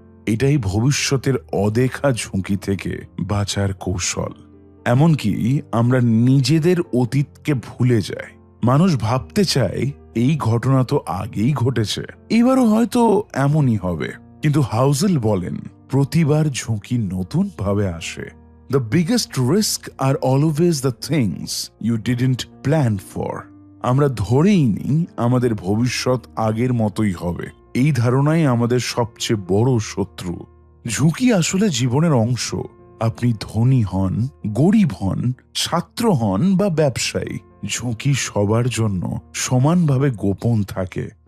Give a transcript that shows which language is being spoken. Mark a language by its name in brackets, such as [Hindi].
[Bangla] এটাই ভবিষ্যতের অদেখা ঝুঁকি থেকে বাঁচার কৌশল। এমনকি আমরা নিজেদের অতীতকে ভুলে যাই। মানুষ ভাবতে চায় এই ঘটনা তো আগেই ঘটেছে, এবারও হয়তো এমনই হবে, কিন্তু হাউজেল বলেন প্রতিবার ঝুঁকি নতুন ভাবে আসে। [English] The biggest risk are always the things you didn't plan for. [Bangla] আমরা ধরেই নিই আমাদের ভবিষ্যৎ আগের মতোই হবে। এই ধারণাই আমাদের সবচেয়ে বড় শত্রু। ঝুঁকি আসলে জীবনের অংশ। আপনি ধনী হন, গরিব হন, ছাত্র হন বা ব্যবসায়ী, ঝুঁকি সবার জন্য সমানভাবে গোপন থাকে।